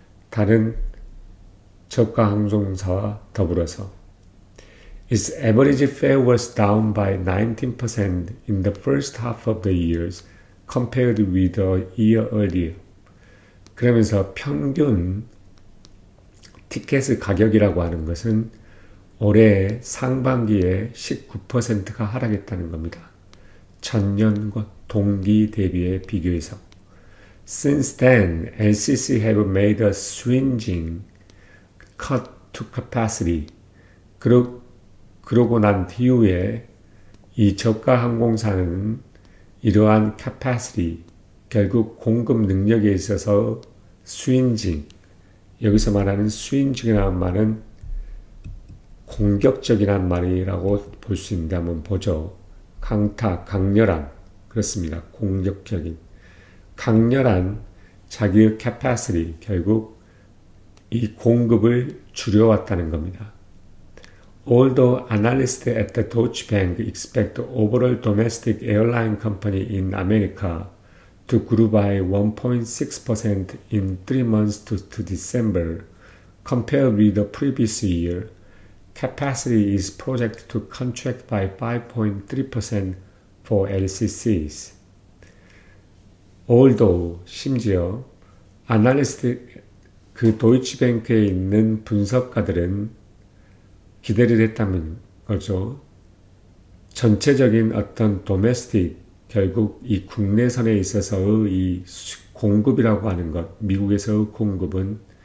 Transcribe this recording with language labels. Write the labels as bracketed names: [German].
[Korean] 다른 저가 항공사와 더불어서. [English] Its average fare was down by 19% in the first half of the year compared with a year earlier. [Korean] 그러면서 평균 티켓의 가격이라고 하는 것은 올해 상반기에 19%가 하락했다는 겁니다. 전년과 동기 대비에 비교해서. [English] Since then, LCC have made a swinging cut to capacity. [Korean] 그러고 난 이후에 이 저가 항공사는 이러한 capacity, 결국 공급 능력에 있어서 swinging, 여기서 말하는 swing이라는 말은 공격적이란 말이라고 볼 수 있는데 한번 보죠. 강렬한, 그렇습니다. 공격적인. 강렬한 자기의 capacity, 결국 이 공급을 줄여왔다는 겁니다. [English] Although analysts at the Deutsche Bank expect the overall domestic airline company in America to grow by 1.6% in 3 months to December, compared with the previous year, capacity is projected to contract by 5.3% for LCCs. [Korean] Although, 심지어, 아날리스트, 그 도이치뱅크에 있는 분석가들은 기대를 했다는 거죠. 전체적인 어떤 도메스틱, 결국 이 국내선에 있어서의 이 공급이라고 하는 것, 미국에서의 공급은